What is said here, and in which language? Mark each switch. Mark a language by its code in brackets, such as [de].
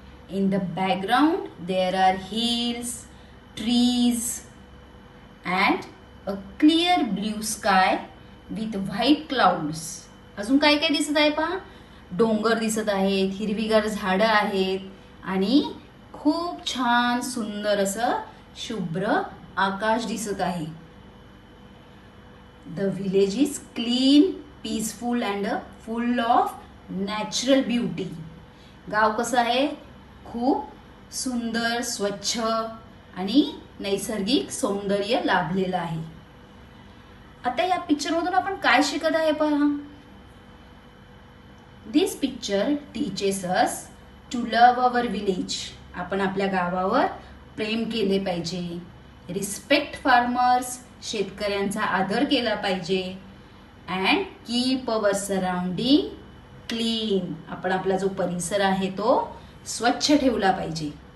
[en] In the background there are hills, trees and a clear blue sky with white clouds. [mr] अजून काय काय दिसत आहे पहा? डोंगर दिसत आहेत, हिरवीगार झाडं आहेत आणि खूप छान सुंदर असं शुभ्र आकाश दिसत आहे। [en] The village is clean, peaceful and full of natural beauty. [mr] गाव कसं आहे? खूप सुंदर, स्वच्छ आणि नैसर्गिक सौंदर्य लाभलेलं आहे। आता या पिक्चर मधून आपण काय शिकत आहे पहा? [en] This picture teaches us to love our village. [mr] आपण आपल्या गावावर प्रेम केले पाहिजे। [en] Respect farmers. [mr] शेतकऱ्यांचा आदर केला पाहिजे। [en] And keep our surrounding clean. [mr] आपण आपला जो परिसर आहे तो स्वच्छ ठेवला पाहिजे।